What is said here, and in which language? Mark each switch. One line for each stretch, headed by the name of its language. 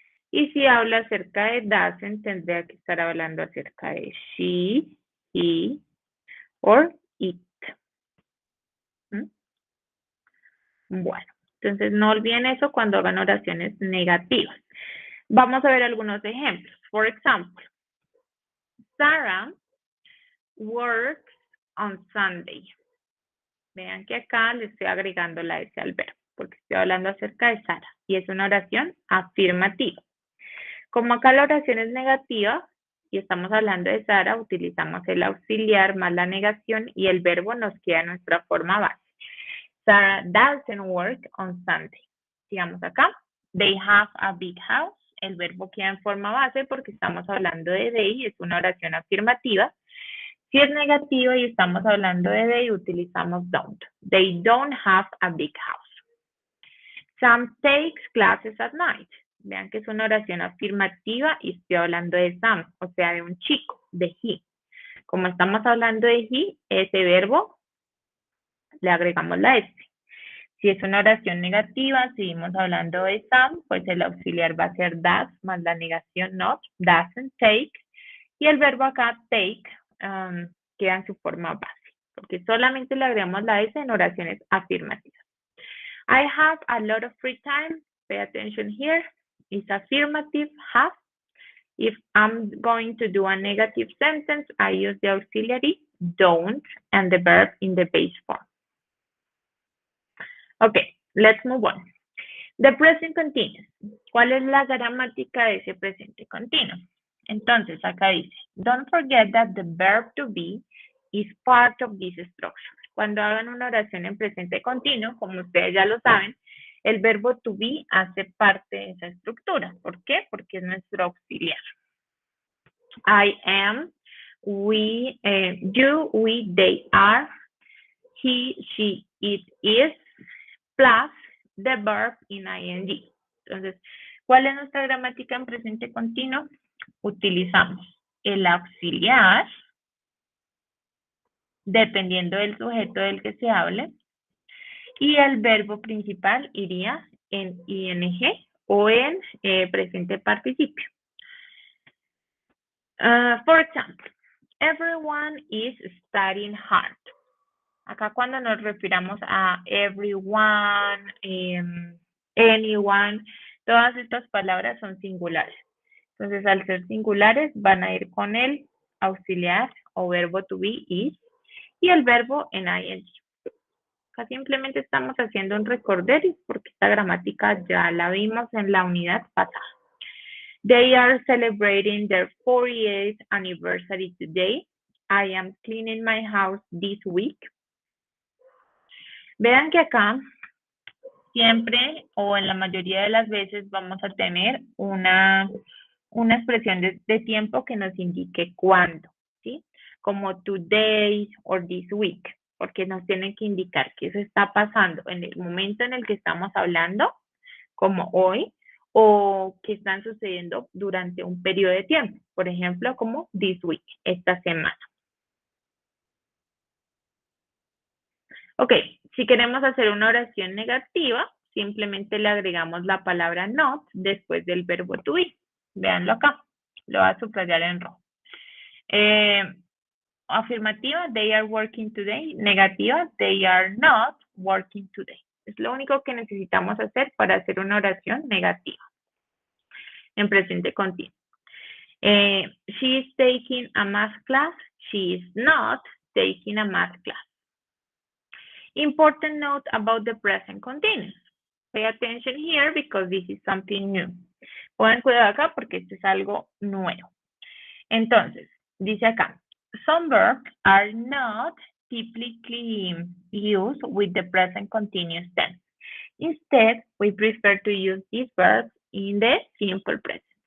Spanish: Y si habla acerca de doesn't, tendría que estar hablando acerca de she, he, or it. Bueno, entonces no olviden eso cuando hagan oraciones negativas. Vamos a ver algunos ejemplos.
English: For example, Sarah works on Sunday.
Spanish: Vean que acá le estoy agregando la S al verbo, porque estoy hablando acerca de Sara y es una oración afirmativa. Como acá la oración es negativa y estamos hablando de Sara, utilizamos el auxiliar más la negación y el verbo nos queda en nuestra forma base.
English: Sarah doesn't work on Sunday.
Spanish: Sigamos acá.
English: They have a big house.
Spanish: El verbo queda en forma base porque estamos hablando de they, es una oración afirmativa. Si es negativa y estamos hablando de they, utilizamos don't.
English: They don't have a big house. Sam takes classes at night.
Spanish: Vean que es una oración afirmativa y estoy hablando de Sam, o sea, de un chico, de he. Como estamos hablando de he, ese verbo le agregamos la S. Si es una oración negativa, seguimos hablando de Sam, pues el auxiliar va a ser does más la negación not, doesn't take. Y el verbo acá take queda en su forma base, porque solamente le agregamos la S en oraciones afirmativas.
English: I have a lot of free time. Pay attention here. It's affirmative, have. If I'm going to do a negative sentence, I use the auxiliary don't and the verb in the base form. Okay, let's move on. The present continuous.
Spanish: ¿Cuál es la gramática de ese presente continuo? Entonces, acá dice,
English: don't forget that the verb to be is part of this structure.
Spanish: Cuando hagan una oración en presente continuo, como ustedes ya lo saben, el verbo to be hace parte de esa estructura. ¿Por qué? Porque es nuestro auxiliar.
English: I am, we, you, we, they are, he, she, it is, plus the verb in ing.
Spanish: Entonces, ¿cuál es nuestra gramática en presente continuo? Utilizamos el auxiliar, dependiendo del sujeto del que se hable, y el verbo principal iría en ing o en presente participio.
English: For example, everyone is studying hard.
Spanish: Acá cuando nos refiramos a everyone, anyone, todas estas palabras son singulares. Entonces, al ser singulares, van a ir con el auxiliar o verbo to be, is, y el verbo en ing. Acá simplemente estamos haciendo un recorderis porque esta gramática ya la vimos en la unidad pasada.
English: They are celebrating their 48th anniversary today. I am cleaning my house this week.
Spanish: Vean que acá siempre o en la mayoría de las veces vamos a tener una expresión de tiempo que nos indique cuándo, ¿sí? Como today o this week, porque nos tienen que indicar que eso está pasando en el momento en el que estamos hablando, como hoy, o que están sucediendo durante un periodo de tiempo, por ejemplo, como this week, esta semana. Ok, si queremos hacer una oración negativa, simplemente le agregamos la palabra not después del verbo to be. Véanlo acá, lo voy a subrayar en rojo.
English: Afirmativa, they are working today. Negativa, they are not working today.
Spanish: Es lo único que necesitamos hacer para hacer una oración negativa en presente continuo.
English: She is taking a math class. She is not taking a math class. Important note about the present continuous. Pay attention here because this is something new.
Spanish: Pongan cuidado acá porque esto es algo nuevo. Entonces, dice acá,
English: some verbs are not typically used with the present continuous tense. Instead, we prefer to use these verbs in the simple present.